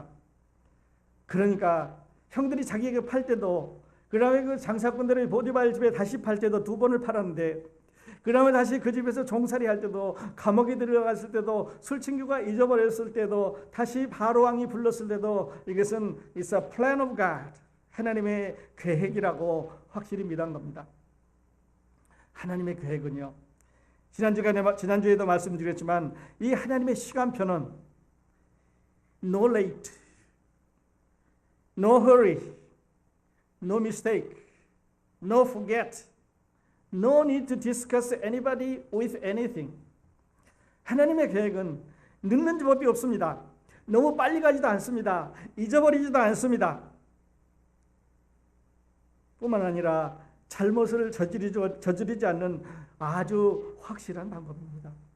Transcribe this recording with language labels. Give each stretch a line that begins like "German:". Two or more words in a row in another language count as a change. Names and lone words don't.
Korean: 그러니까 형들이 자기에게 팔 때도, 그 다음에 그 장사꾼들의 보디발 집에 다시 팔 때도 2번을 팔았는데, 그 다음에 다시 그 집에서 종살이 할 때도, 감옥에 들어갔을 때도, 술친구가 잊어버렸을 때도, 다시 바로왕이 불렀을 때도 이것은
English: It's a plan of God,
Korean: 하나님의 계획이라고 확실히 믿은 겁니다. 하나님의 계획은요, 지난주에도 말씀드렸지만 이 하나님의 시간표는
English: no late, no hurry, no mistake, no forget, no need to discuss anybody with anything.
Korean: 하나님의 계획은 늦는 법이 없습니다. 너무 빨리 가지도 않습니다. 잊어버리지도 않습니다. 뿐만 아니라 잘못을 저지르지 않는 아주 확실한 방법입니다.